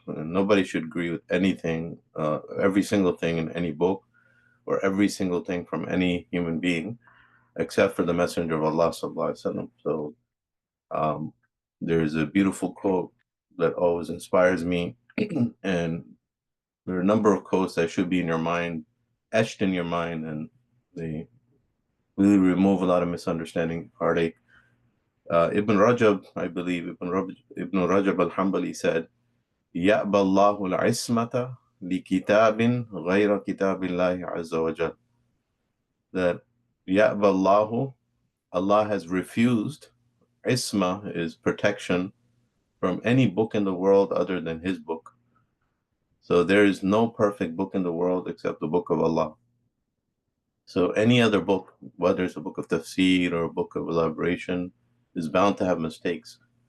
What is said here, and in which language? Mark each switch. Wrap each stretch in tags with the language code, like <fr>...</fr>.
<en>And nobody should agree with anything, every single thing in any book, or every single thing from any human being, except for the Messenger of Allah sallallahu alaihi wasallam. So there's a beautiful quote that always inspires me, and there are a number of quotes that should be in your mind, etched in your mind, and they really remove a lot of misunderstanding, heartache. Ibn Rajab, I believe, Ibn Rajab al-Hanbali said,</en> <ar>يَأْبَى اللَّهُ الْعِصْمَةَ لِكِتَابٍ غَيْرَ كِتَابِ اللَّهِ عَزَّ وَجَلَّ.</ar> <en>That</en> <ar>يَأْبَى اللَّهُ,</ar> <en>Allah has refused, isma is protection, from any book in the world other than His book. So there is no perfect book in the world except the book of Allah. So any other book, whether it's a book of tafsir or a book of elaboration, is bound to have mistakes.</en>